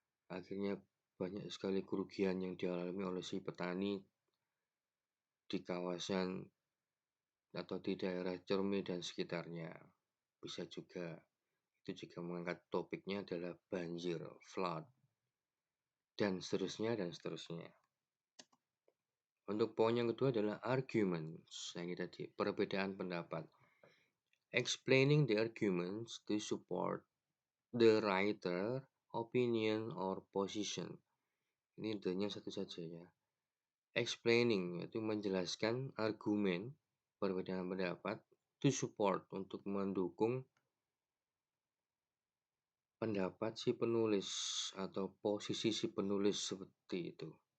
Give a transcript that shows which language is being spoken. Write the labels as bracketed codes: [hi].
[id] Akhirnya banyak sekali kerugian yang dialami oleh si petani di kawasan atau di daerah Cermi dan sekitarnya. Bisa juga, itu juga mengangkat topiknya adalah banjir, flood, dan seterusnya dan seterusnya. Untuk poin yang kedua adalah arguments, yang tadi perbedaan pendapat. [en] Explaining the arguments to support the writer opinion or position. [id] Ini the-nya satu saja ya. Explaining yaitu menjelaskan argumen perbedaan pendapat, [en] to support [id] untuk mendukung pendapat si penulis atau posisi si penulis seperti itu.